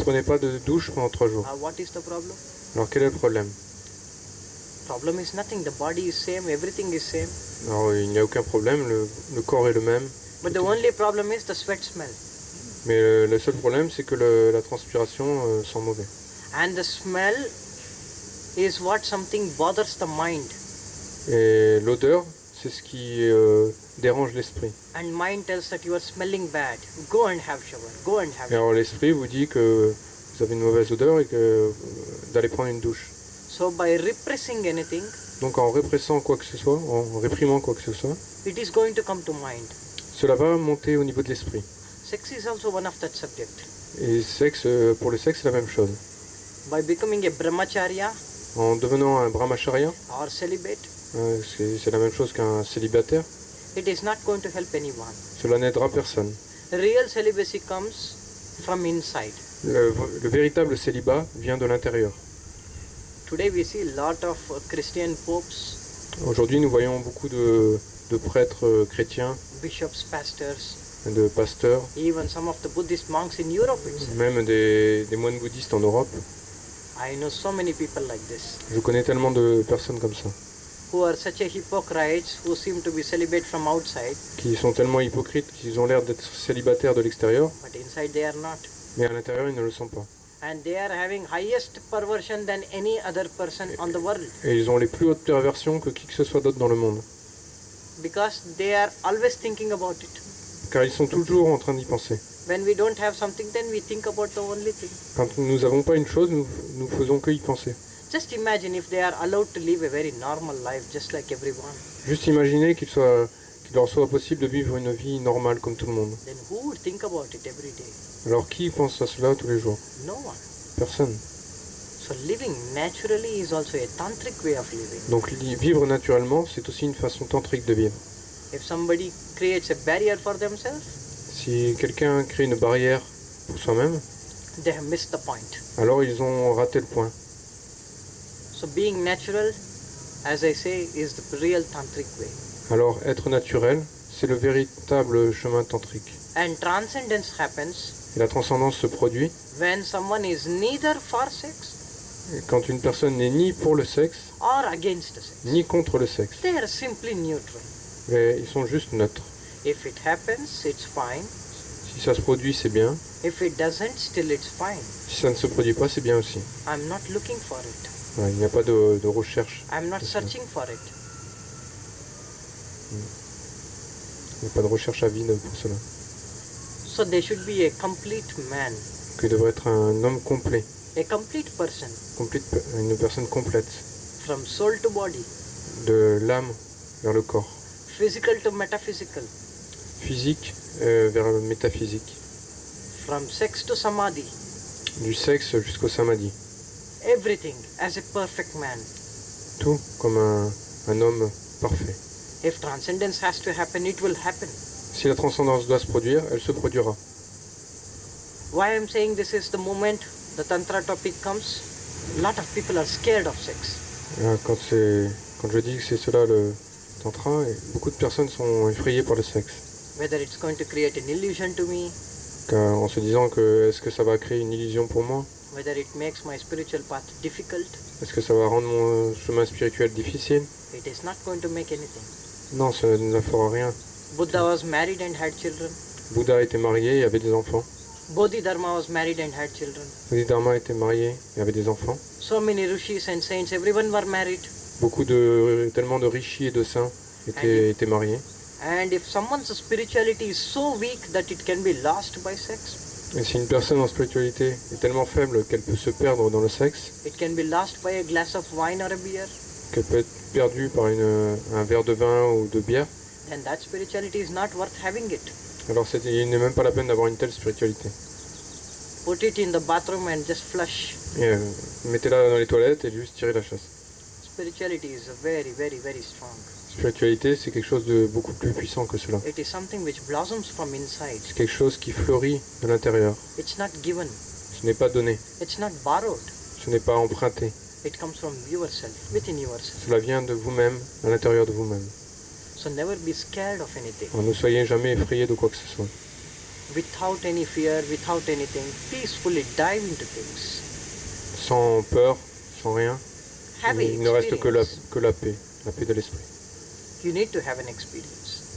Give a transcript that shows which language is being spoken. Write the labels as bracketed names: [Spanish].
[French] prenez pas de douche pendant 3 jours. [English] What is the problem? [French] Alors quel est le problème? [English] Problem is nothing. The body is same. Everything is same. [French] Alors il n'y a aucun problème, le corps est le même. [English] But the only problem is the sweat smell. [French] Mais le seul problème c'est que la transpiration sent mauvais. [English] And the smell is what something bothers the mind. [French] Et l'odeur, c'est ce qui dérange l'esprit. [English] And mind tells that you are smelling bad. Go and have shower. Go and have [French] Et alors l'esprit vous dit que vous avez une mauvaise odeur et que d'aller prendre une douche. [English] So by repressing anything, [French] Donc en répressant quoi que ce soit, en réprimant quoi que ce soit, [English] it is going to come to mind. [French] cela va monter au niveau de l'esprit. [English] Sex is also one of that subject. [French] Et pour le sexe, c'est la même chose. [English] By becoming a brahmacharya [French] En devenant un brahmacharya, [English] or celibate, [French] c'est la même chose qu'un célibataire, [English] it is not going to help anyone. [French] cela n'aidera personne. [English] Real celibacy comes from inside. [French] Le véritable célibat vient de l'intérieur. [English] Today we see a lot of Christian popes, [French] Aujourd'hui, nous voyons beaucoup de prêtres chrétiens, [English] bishops, pastors, [French] de pasteurs, [English] even some of the Buddhist monks in Europe itself. [French] même des moines bouddhistes en Europe. [English] I know so many people like this, [French] Je connais tellement de personnes comme ça, [English] who are such a hypocrites, who seem to be celibate from outside, [French] qui sont tellement hypocrites qu'ils ont l'air d'être célibataires de l'extérieur, [English] but inside they are not. [French] mais à l'intérieur, ils ne le sont pas. [English] And they are having highest perversion than any other person on the world, [French] Et ils ont les plus hautes perversions que qui que ce soit d'autre dans le monde. [English] because they are always thinking about it. [French] Car ils sont toujours en train d'y penser. [English] When we don't have something, then we think about the only thing. [French] Quand nous n'avons pas une chose, nous faisons que y penser. [English] Just imagine if they are allowed to live a very normal life, just like everyone. [French] Juste imaginez qu'il leur soit possible de vivre une vie normale comme tout le monde. [English] Then who would think about it every day? [French] Alors qui pense à cela tous les jours? [English] No one. [French] Personne. [English] So living naturally is also a tantric way of living. [French] Donc vivre naturellement, c'est aussi une façon tantrique de vivre. [English] If somebody creates a barrier for themselves, [French] Si quelqu'un crée une barrière pour soi-même, [English] they have missed the point. [French] alors ils ont raté le point. [English] So being natural, as I say, is the real tantric way. [French] Alors être naturel, c'est le véritable chemin tantrique. [English] And transcendence happens [French] Et la transcendance se produit [English] when someone is neither for sex [French] quand une personne n'est ni pour le sexe, [English] or against the sex. [French] ni contre le sexe. [English] They are simply neutral. [French] Mais ils sont juste neutres. [English] If it happens, it's fine. [French] Si ça se produit, c'est bien. [English] If it doesn't, still it's fine. [French] Si ça ne se produit pas, c'est bien aussi. [English] I'm not looking for it. [French] Ouais, il n'y a pas de recherche. [English] I'm not searching for it. [French] Il n'y a pas de recherche avide pour cela. [English] So there should be a complete man, [French] Il devrait être un homme complet, [English] a complete person, [French] une personne complète, [English] from soul to body, [French] de l'âme vers le corps, [English] physical to metaphysical, [French] physique vers le métaphysique, [English] from sex to samadhi, [French] du sexe jusqu'au samadhi. [English] everything as a perfect man. [French] Tout comme un homme parfait. [English] If transcendence has to happen, it will happen. [French] Si la transcendance doit se produire, elle se produira. [English] Why I'm saying this is the moment the Tantra topic comes, a lot of people are scared of sex. [French] Quand je dis que c'est cela le tantra, beaucoup de personnes sont effrayées par le sexe. [English] Whether it's going to create an illusion to me, [French] En se disant que est-ce que ça va créer une illusion pour moi? [English] whether it makes my spiritual path difficult, [French] Est-ce que ça va rendre mon chemin spirituel difficile? [English] it is not going to make anything. [French] Non, ça ne fera rien. [English] Buddha was married and had children. [French] Bouddha était marié et avait des enfants. [English] Bodhidharma was married and had children. [French] Bodhidharma était marié et avait des enfants. [English] So many rishis and saints, everyone were married. [French] Tellement de rishis et de saints étaient mariés. [English] And if someone's spirituality is so weak that it can be lost by sex, [French] Et si une personne en spiritualité est tellement faible qu'elle peut se perdre dans le sexe, [English] it can be lost by a glass of wine or a beer, [French] qu'elle peut être perdue par un verre de vin ou de bière, [English] then that spirituality is not worth having it. [French] Alors il n'est même pas la peine d'avoir une telle spiritualité. [English] Put it in the bathroom and just flush. [French] Et, mettez-la dans les toilettes et juste tirez la chasse. [English] Spirituality is very, very, very strong. [French] Spiritualité, c'est quelque chose de beaucoup plus puissant que cela. [English] It is something which blossoms from inside. [French] C'est quelque chose qui fleurit de l'intérieur. [English] It's not given. [French] Ce n'est pas donné. [English] It's not borrowed. [French] Ce n'est pas emprunté. [English] It comes from yourself, within yourself. [French] Cela vient de vous-même, à l'intérieur de vous-même. [English] So never be scared of anything. [French] Alors, ne soyez jamais effrayés de quoi que ce soit. [English] Without any fear, without anything, peacefully dive into things. [French] Sans peur, sans rien, [English] Have [French] il ne reste que la paix de l'esprit. [English] You need to have an experience.